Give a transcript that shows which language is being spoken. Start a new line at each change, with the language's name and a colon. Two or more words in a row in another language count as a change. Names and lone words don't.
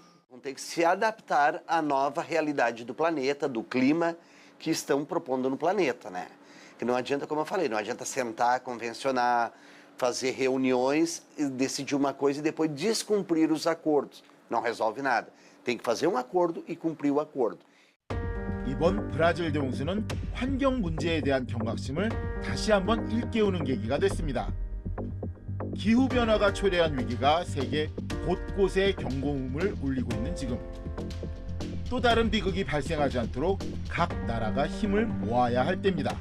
Portuguese: Vão ter que se adaptar à nova realidade do planeta, do clima que estão propondo no planeta, né? Que não adianta, como eu falei, não adianta sentar, convencionar, fazer reuniões, decidir uma coisa e depois descumprir os acordos. Não resolve nada. Tem que fazer um acordo e cumprir o acordo.
Korean: 이번 브라질 대홍수는 환경 문제에 대한 경각심을 다시 한번 일깨우는 계기가 됐습니다. 기후변화가 초래한 위기가 세계 곳곳에 경고음을 울리고 있는 지금 또 다른 비극이 발생하지 않도록 각 나라가 힘을 모아야 할 때입니다.